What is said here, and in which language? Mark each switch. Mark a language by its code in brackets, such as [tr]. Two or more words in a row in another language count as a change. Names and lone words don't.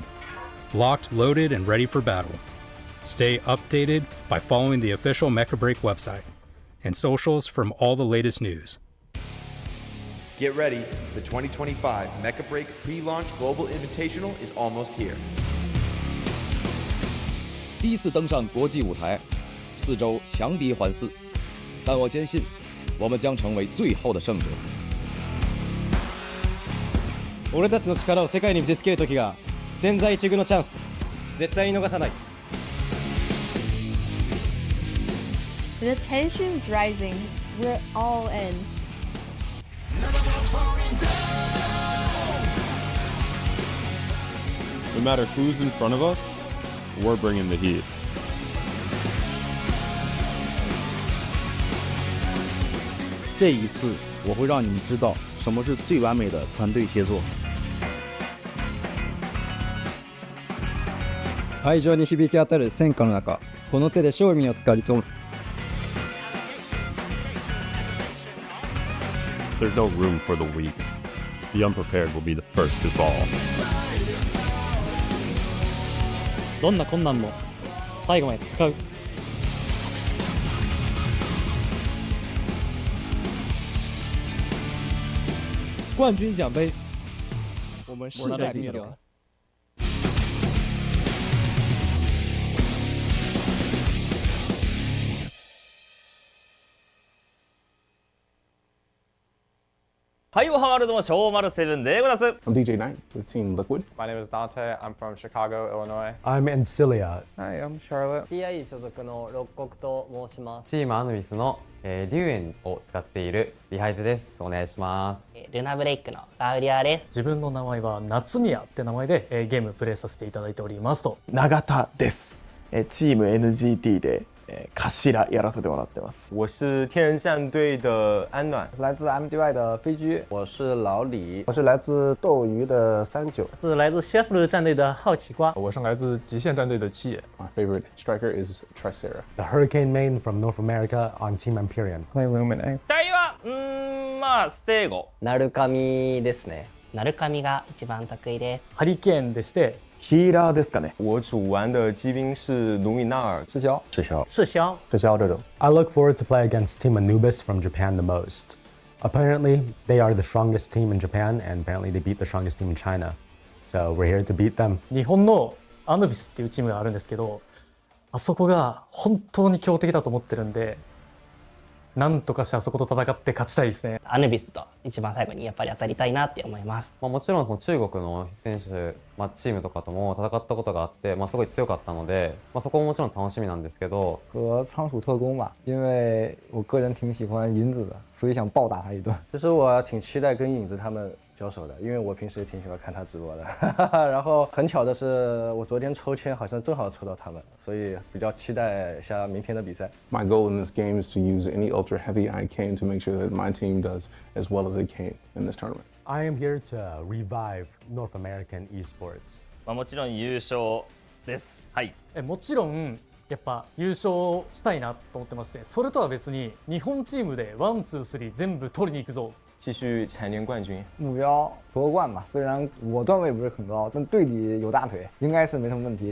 [en] Locked, loaded, and ready for battle. Stay updated by following the official Mecha Break website and socials from all the latest news. Get ready, the 2025 Mecha Break Pre-Launch Global Invitational is almost here. [zh] 第一次登上国际舞台，4周强敌环伺，但我坚信，我们将成为最后的胜者。 [ja] 俺たちの力を世界に見せつける時が千載一遇のチャンス、絶対に逃さない。 [en] The tension's rising. We're all in. No matter who's in front of us, we're bringing the heat. [zh] 这一次，我会让你们知道什么是最完美的团队协作。 [ja] 会場に響き当たる戦火の中、この手で勝利をつかみ取る。 [en] There's no room for the weak. The unprepared will be the first to fall. [ja] どんな困難も最後まで戦う。 [zh] 冠军奖杯，我们势在必得。 [ja] はいおはワールドの小丸セブンでございます。 [en] I'm DJ Knight with Team Liquid. My name is Dante. I'm from Chicago, Illinois. I'm Ancilia. Hi, I'm Charlotte. [ja] TI 所属の六国と申します。チームアヌビスの、リュウエンを使っているリハイズです。お願いします。ルナブレイクのラウリアです。自分の名前は夏宮って名前で、ゲームプレイさせていただいておりますと。永田です。チーム NGT で頭やらせてもらってます。 [zh] 我是天人战队的安暖，来自 MDY 的飞居，我是老李，我是来自斗鱼的39，是来自 Chef 战队的好奇瓜，我是来自极限战队的七野。 [en] My favorite striker is Tricera. The Hurricane main from North America on Team Empyrean. Play Lumine. [ja] 期待はまあステーゴ。ナルカミですね。ナルカミが一番得意です。ハリケーンでして。ヒーラーですかね。 [zh] 我主玩的机兵是卢米纳尔。赤霄。赤霄。赤霄这种。 [en] I look forward to play against Team Anubis from Japan the most. Apparently, they are the strongest team in Japan, and apparently they beat the strongest team in China. So we're here to beat them. [ja] 日本のアヌビスっていうチームがあるんですけど、あそこが本当に強敵だと思ってるんで、なんとかしてあそこと戦って勝ちたいですね。アヌビスと一番最後にやっぱり当たりたいなって思います。もちろんその中国の選手、チームとかとも戦ったことがあって、すごい強かったので、そこももちろん楽しみなんですけど。 [zh] 和仓鼠特工吧，因为我个人挺喜欢银子的，所以想暴打他一顿。其实我挺期待跟影子他们交手的，因为我平时也挺喜欢看他直播的。然后很巧的是，我昨天抽签好像正好抽到他们，所以比较期待一下明天的比赛。 [en] My goal in this game is to use any ultra heavy I can to make sure that my team does as well as they can in this tournament. I am here to revive North American esports. [ja] もちろん優勝です。はい。もちろんやっぱ優勝したいなと思ってまして、それとは別に日本チームで1、2、3全部取りに行くぞ。 [zh] 继续蝉联冠军，目标夺冠吧。虽然我段位不是很高，但队里有大腿，应该是没什么问题。